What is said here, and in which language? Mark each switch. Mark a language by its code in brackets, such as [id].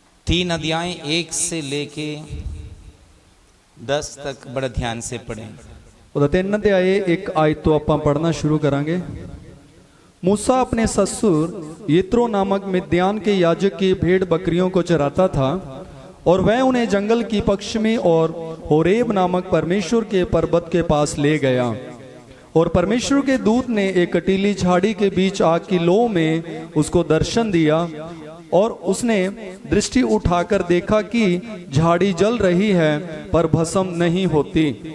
[hi] 3 अध्याय 1 से लेके 10 तक बड़ा ध्यान से पढ़ें। [pa] ਉਹਦਾ 3 ਅਧਿਆਏ 1 ਆਇਤ ਤੋਂ ਆਪਾਂ ਪੜ੍ਹਨਾ [hi] शुरू करेंगे। मूसा अपने ससुर यित्रो नामक मिद्यान के याजक की भेड़ बकरियों को चराता था और वह उन्हें जंगल की पश्चिमी और होरेब नामक परमेश्वर के पर्वत के पास ले गया। और परमेश्वर के दूत ने एक कटीली झाड़ी के बीच आग की लौ में उसको दर्शन दिया और उसने दृष्टि उठाकर देखा कि झाड़ी जल रही है पर भस्म नहीं होती।